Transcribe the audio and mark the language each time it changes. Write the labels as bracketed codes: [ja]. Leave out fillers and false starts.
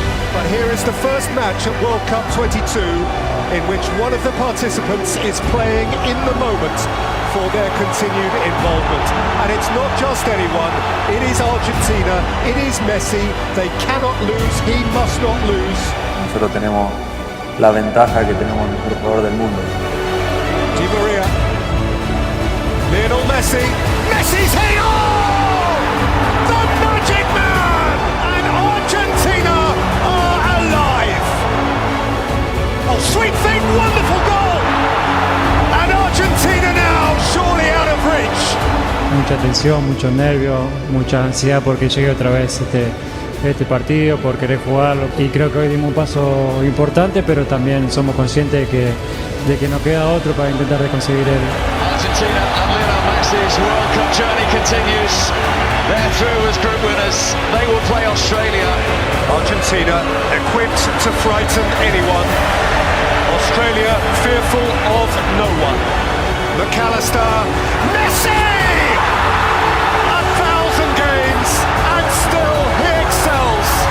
[en] But here is the first match at World Cup 22 in which one of the participants is playing in the moment for their continued involvement. And it's not just anyone, it is Argentina, it is Messi. They cannot lose, he must not lose. [es] Nosotros tenemos la ventaja que tenemos el mejor jugador del mundo. [en] Di Maria, Lionel Messi, Messi's here! Oh! The Magic Man! And Argentina are alive! Oh, sweet thing, wonderful goal! And Argentina now surely out of reach. [es] Mucha mucha tensión, mucho nervio, mucha ansiedad porque llegue otra vez este partido, por querer jugarlo. Y creo que hoy dimos un paso importante, pero también somos conscientes de que nos queda otro para intentar de conseguir el... [en] Argentina and Lionel Messi's World Cup journey continues. They're through as group winners. They will play Australia. Argentina equipped to frighten anyone. Australia fearful of no one. McAllister, Messi! 1,000 games and still he excels.